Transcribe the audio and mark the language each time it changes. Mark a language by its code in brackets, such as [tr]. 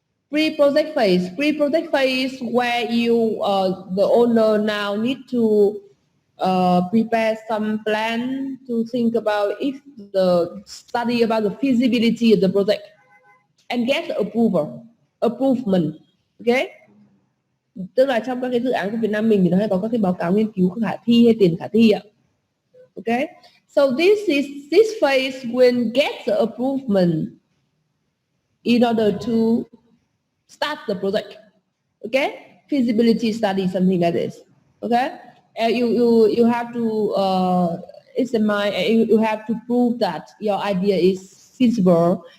[en] Pre-project phase where you, the owner now need to prepare some plan to think about if the study about the feasibility of the project and get approvement. Okay. [vi] Tức là trong các cái dự án của Việt Nam mình thì nó hay có các cái báo cáo nghiên cứu khả thi hay tiền khả thi ạ. [en] Okay. So this phase will get the approvement in order to start the project. Okay, feasibility study, something like this. Okay, you have to you have to prove that your idea is feasible.